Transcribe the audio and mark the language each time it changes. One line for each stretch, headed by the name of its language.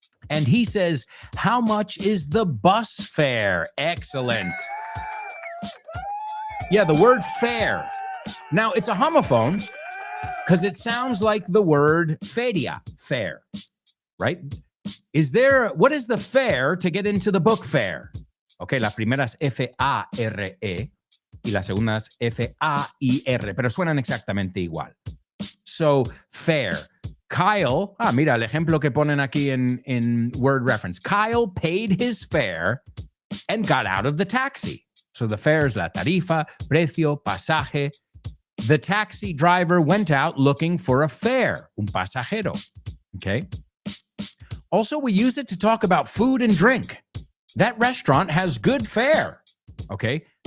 English: And he says, how much is the bus fare? Excellent. Yeah, the word fare. Now, it's a homophone because it sounds like the word feria, fair, right? What is the fare to get into the book fair?
Spanish: Okay, la primera es F-A-R-E y la segunda es F-A-I-R, pero suenan exactamente igual.
English: So, fare.
Spanish: Kyle, mira el ejemplo que ponen aquí
English: in word reference. Kyle paid his fare and got out of the taxi. So the fare is
Spanish: la tarifa, precio, pasaje.
English: The taxi driver went out looking for a fare,
Spanish: un pasajero.
English: Okay. Also, we use it to talk about food and drink. That restaurant has good fare. Okay.